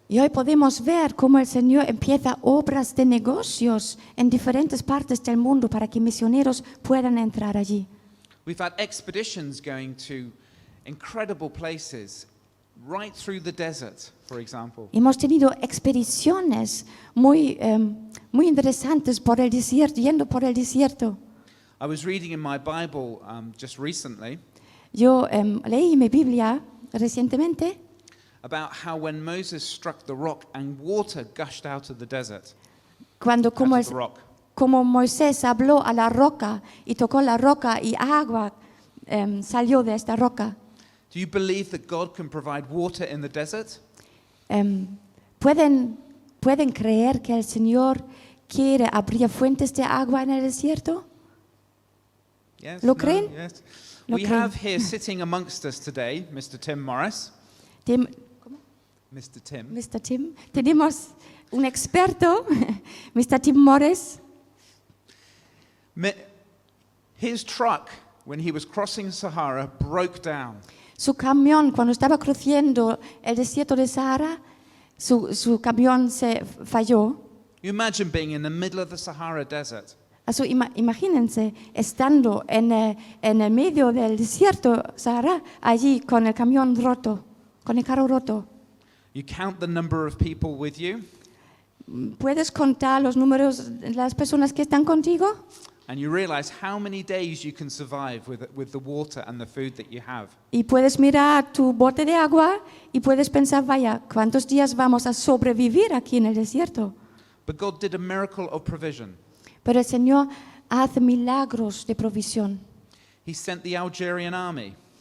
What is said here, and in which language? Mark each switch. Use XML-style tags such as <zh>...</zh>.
<es>Y hoy podemos ver cómo el Señor empieza obras de negocios en diferentes partes del mundo para que misioneros puedan entrar allí.</es> <en>We've had expeditions going to incredible places right through the desert, for example.</en> <es>Hemos tenido expediciones muy interesantes por el desierto, yendo por el desierto.</es> <en>I was reading in my Bible just recently</en> <es>Yo leí mi Biblia recientemente</es> <en>about how when Moses struck the rock and water gushed out of the desert,</en> <es>cuando</es> <en>out of the rock.</en> <es>como Moisés habló a la roca y tocó la roca y agua salió de esta roca.</es> <en>Do you believe that God can provide water in the desert?</en> <es>¿Pueden creer que el Señor quiere abrir fuentes de agua en el desierto?</es> <en>Yes.</en> <es>¿Lo no, creen?</es> <en>Yes.</en> <es>¿Lo</es> <en>We</en> <es>creen?</es> <en>have here sitting amongst us today Mr. Tim Morris. Mr. Tim.</en> <es>Mr. Tim. Tenemos un experto, Mr. Tim Morris.</es> <en>His truck, when he was crossing Sahara, broke down.</en> <es>Su camión, cuando estaba cruzando el desierto de Sahara, su camión se falló.</es> <en>You imagine being in the middle of the Sahara desert.</en> <es>Imagínense estando en el medio del desierto Sahara, allí con el camión roto, con el carro roto.</es> <en>You count the number of people with you,</en> <es>¿Puedes contar los números de las personas que están contigo?</es> <en>and you realize how many days you can survive with the water and the food that you have.</en> <es>Y puedes mirar tu bote de agua y puedes pensar, vaya, ¿cuántos días vamos a sobrevivir aquí en el desierto?</es> <en>But God did a miracle of provision.</en> <es>Pero el Señor hace milagros de provisión.</es> <en>He sent the Algerian army.</en>